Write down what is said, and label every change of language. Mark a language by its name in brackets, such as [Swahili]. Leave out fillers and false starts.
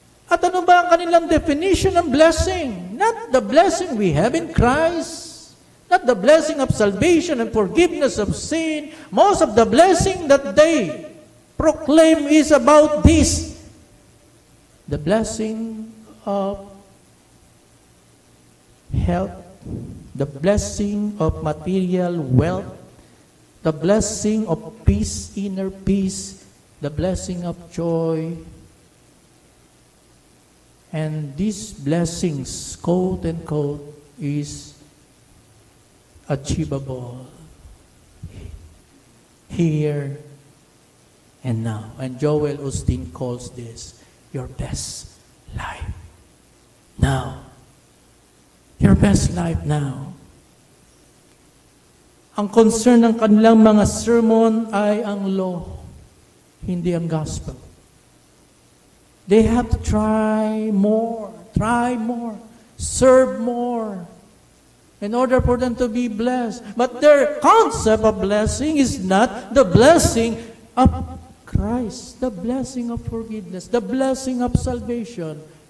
[Filipino] At ano ba ang kanilang definition ng blessing? [English] Not the blessing we have in Christ, not the blessing of salvation and forgiveness of sin. Most of the blessing that they proclaim is about this. The blessing of health, the blessing of material wealth, the blessing of peace, inner peace, the blessing of joy. And these blessings, quote and quote, is achievable here and now. And Joel Osteen calls this your best life now. Your best life now. [Filipino] Ang concern ng kanilang mga sermon ay ang law, hindi ang gospel. [English] They have to try more, serve more, in order for them to be blessed. But their concept of blessing is not the blessing of Christ, the blessing of forgiveness, the blessing of salvation.